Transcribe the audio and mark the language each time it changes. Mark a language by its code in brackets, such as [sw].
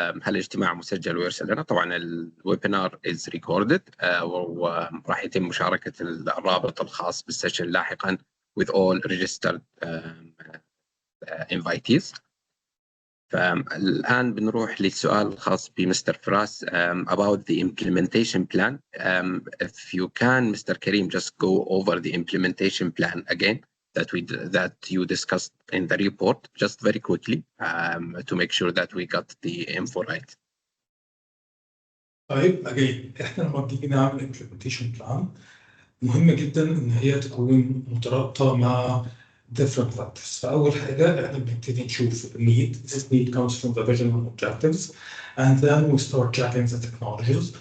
[ar] هل الاجتماع مسجل ويرسل لنا؟ طبعا الويبينار [en] is recorded [ar] وراح يتم مشاركة الرابط الخاص بالسيشن لاحقا [en] with all registered invitees. [ar] فالآن بنروح للسؤال الخاص بمستر فراس [en] about the implementation plan. If you can, Mr. Karim, just go over the implementation plan again that you discussed in the report, just very quickly to make sure that we got the info right. [ar] طيب [en] again [ar] احنا لما بنيجي نعمل [en] implementation plan [ar] مهم جدا ان هي تكون مترابطه مع [en] different factors. [ar] فأول حاجة احنا بنبتدي نشوف need. [en] This need comes from the vision and objectives, and then we start checking the technologies.